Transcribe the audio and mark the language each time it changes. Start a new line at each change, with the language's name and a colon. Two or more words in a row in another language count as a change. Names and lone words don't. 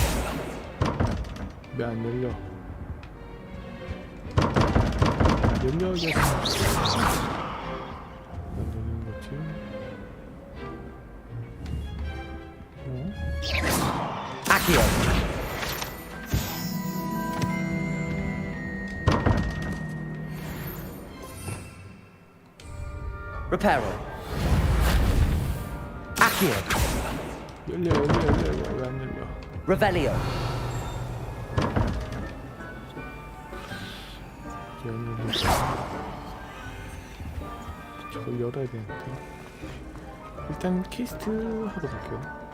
Korean: 왜 안 열려? 열려야겠어. 안 열리는 거지? Accio. Reparo. Accio. 열려. 왜 안 열려? Revelio. 저걸 열어야 되는데. 일단 퀘스트 하러 갈게요.